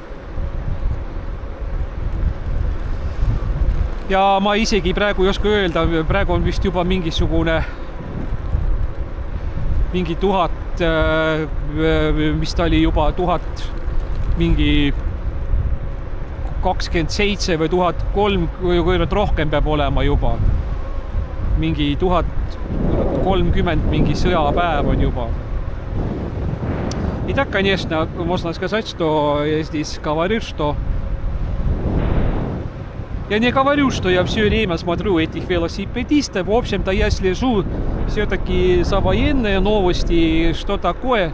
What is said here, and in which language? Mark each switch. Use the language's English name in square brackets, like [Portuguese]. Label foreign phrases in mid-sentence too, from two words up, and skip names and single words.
[Estonian] Ja ma isegi praegu ei oska öelda, praegu on vist juba mingi 1000, mis ta oli juba 1000, mingi 27 või 1003, kui rohkem peab olema juba. Mingi 1030 mingi sõjapäev on juba. [Russian] И так, конечно, можно сказать, что я здесь говорю, что... Я не говорю, что я все время смотрю этих велосипедистов. В общем-то, я слежу все-таки за военные новости, что такое.